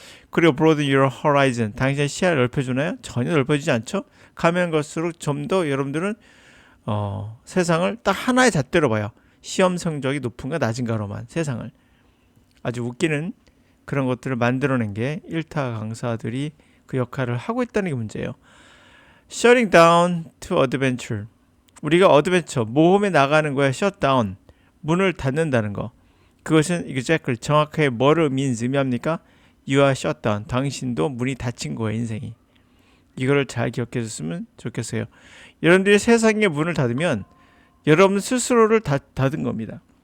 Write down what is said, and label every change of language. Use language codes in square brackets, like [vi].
[ko] 그리고 [en] broaden your horizon, [ko] 당신의 시야를 넓혀주나요? 전혀 넓어지지 않죠. 가면 갈수록 좀 더 여러분들은 세상을 딱 하나의 잣대로 봐요. 시험 성적이 높은가 낮은가로만 세상을. 아주 웃기는 그런 것들을 만들어낸 게 일타 강사들이 그 역할을 하고 있다는 게 문제예요. [en] Shutting down to adventure. [ko] 우리가 어드벤처, 모험에 나가는 거야. [en] shut down. [ko] 문을 닫는다는 거. 그것은 [en] exactly [ko] 정확하게 뭐를 의미합니까? [en] You are shut down. [ko] 당신도 문이 닫힌 거예요, 인생이. 이거를 잘 기억해 줬으면 좋겠어요. 여러분들이 세상의 문을 닫으면 여러분 스스로를 닫은 겁니다.